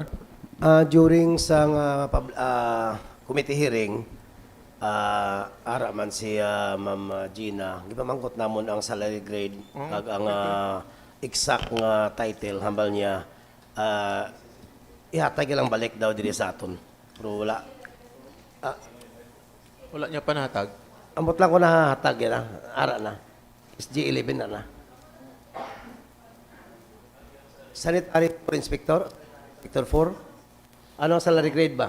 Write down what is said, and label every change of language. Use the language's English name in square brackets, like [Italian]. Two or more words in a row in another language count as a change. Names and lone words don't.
[Hiligaynon] During sa committee hearing, ara man si Ma'am Gina, gipamangkot namon ang [English] salary grade [Hiligaynon] kag ang exact nga title hambal niya ihatag lang balik daw diri sa aton. Pero wala. Wala niya panatag. Ambot lang ko nahahatag yan, ara na. SG11 na. Sanitary for Inspector, Inspector 4. Ano ang [English] salary grade [Hiligaynon] ba?